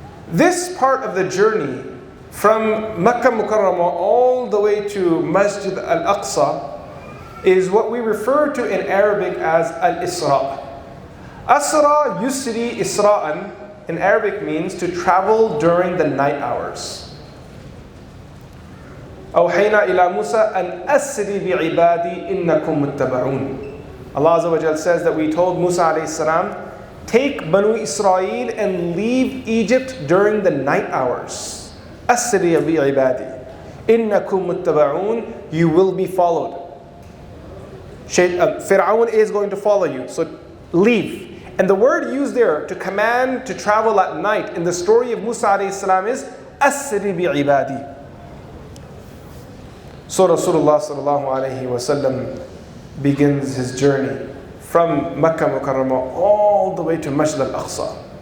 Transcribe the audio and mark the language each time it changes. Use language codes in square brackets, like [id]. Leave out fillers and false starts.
[en] This part of the journey from Makkah Mukarramah all the way to Masjid Al-Aqsa is what we refer to in Arabic as Al-Isra. Asra yusri isra'an in Arabic means to travel during the night hours. [ar] أوحينا إلى موسى أن أسري بعبادي إنكم متبعون. [en] Allah Azza wa Jal says that we told Musa alayhi salam, take Banu Israel and leave Egypt during the night hours. [ar] أسري بعبادي إنكم متبعون. [en] You will be followed. Fir'aun is going to follow you, so leave. And the word used there to command to travel at night in the story of Musa alayhi salam is أسري بعبادي. So Rasulullah sallallahu alayhi wasallam begins his journey from Makkah Mukarramah all the way to Masjid Al-Aqsa.